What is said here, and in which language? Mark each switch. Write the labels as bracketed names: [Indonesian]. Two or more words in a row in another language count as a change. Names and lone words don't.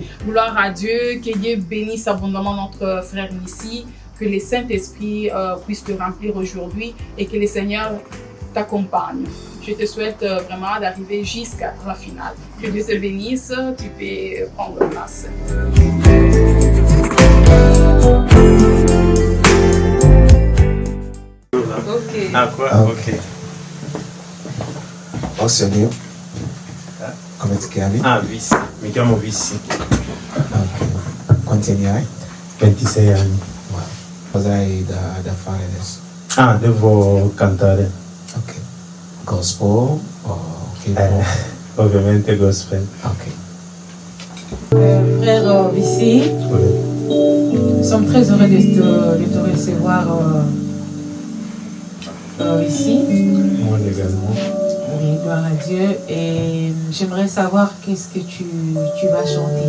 [French] Gloire à Dieu, que Dieu bénisse abondamment notre frère ici, que le Saint-Esprit puisse te remplir aujourd'hui et que le Seigneur t'accompagne. Je te souhaite vraiment d'arriver jusqu'à la finale. Que Dieu te bénisse, tu peux prendre place. Ok. Ah quoi? Ok. [English] What's your name? [Italian] Come ti chiami? Vissi, mi chiamo Vissi. Ok. Quanti anni hai? 26 anni. Wow. Cosa hai da fare adesso? Devo cantare. Ok. Gospel o che Ovviamente gospel. Ok. [French] Frère Vissi, nous sommes très heureux de te recevoir ici. Moi également. Oui, gloire à Dieu. Et j'aimerais savoir qu'est-ce que tu vas chanter.